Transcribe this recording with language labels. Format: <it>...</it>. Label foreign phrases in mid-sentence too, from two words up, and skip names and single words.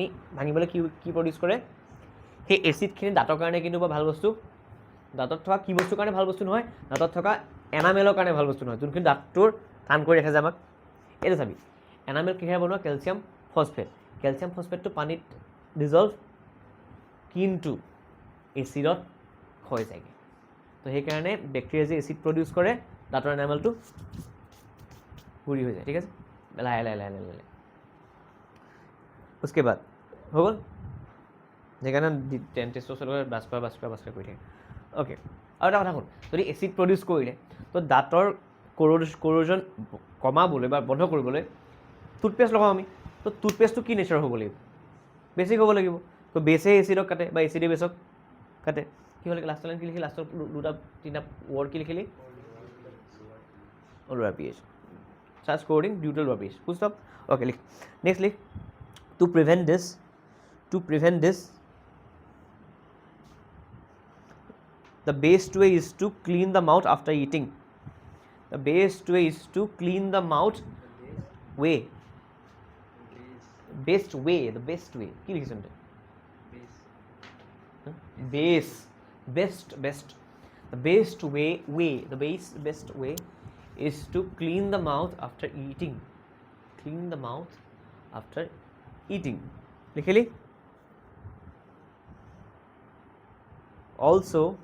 <as>ভাঙিবলৈ কি প্ৰডিউচ কৰে সেই এচিডখিনি দাঁতৰ কাৰণে কিন্তু বা ভাল বস্তু দাঁতত থকা কি বস্তুৰ কাৰণে ভাল বস্তু নহয় দাঁতত থকা এনামেলৰ কাৰণে ভাল বস্তু নহয় যোনখিনি দাঁতটোৰ টান কৰি ৰাখে যে আমাক এইটো চাবি এনামেল কিহেৰে বনোৱা</as> <en>calcium phosphate</en> <as>পানীত ডিজলভ কিন্তু এচিডত ক্ষয় যায়গৈ তো সেইকাৰণে বেক্টেৰিয়া যে এচিড প্ৰডিউচ কৰে দাঁতৰ এনামেলটো গুৰি হৈ যায় ঠিক আছে লাহে লাহে</as> <hi>उसके बाद</hi> <as>হৈ গ'ল সেইকাৰণে ডেণ্টিষ্টৰ লগত বাছ কৰা কৰি থাকে অ'কে আৰু এটা কথা শুন যদি এচিড প্ৰডিউচ কৰিলে তো দাঁতৰ corrosion কমাবলৈ বা বন্ধ কৰিবলৈ টুথপেষ্ট লগাওঁ আমি তো টুথপেষ্টটো কি নেচাৰ হ'ব লাগিব বেছিক হ'ব লাগিব তো বেছে এচিডক কাটে বা এচিডে বেছক কাটে কি হ'ল লাষ্টৰ লাইন কি লিখি লাষ্টৰ দুটা তিনিটা ৱৰ্ড কি লিখিলি</as> <en>lower pH starts corroding due to lower pH full stop okay লিখ next লিখ to prevent this the best way is to clean the mouth after eating the best way</en> <as>কি লিখিছ</as> <en>the best way is to clean the mouth after eating</en> <as>লিখিলি also</as>